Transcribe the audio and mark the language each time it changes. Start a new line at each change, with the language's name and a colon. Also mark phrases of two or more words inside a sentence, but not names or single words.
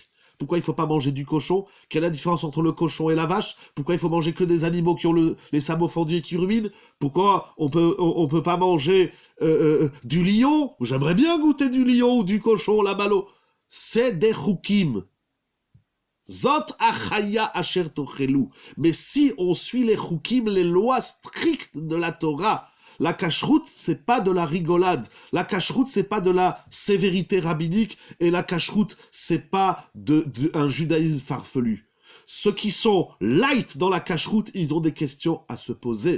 French: Pourquoi il ne faut pas manger du cochon? Quelle est la différence entre le cochon et la vache? Pourquoi il faut manger que des animaux qui ont les sabots fendus et qui ruminent? Pourquoi on peut pas manger du lion? J'aimerais bien goûter du lion ou du cochon, la balo. C'est des chukim.
Hebrew: זאת החיה אשר תאכלו.
French: Mais si on suit les chukim, les lois strictes de la Torah, La cacheroute, c'est pas de la rigolade. La cacheroute, c'est pas de la sévérité rabbinique. Et la cacheroute, c'est pas un judaïsme farfelu. Ceux qui sont light dans la cacheroute, ils ont des questions à se poser.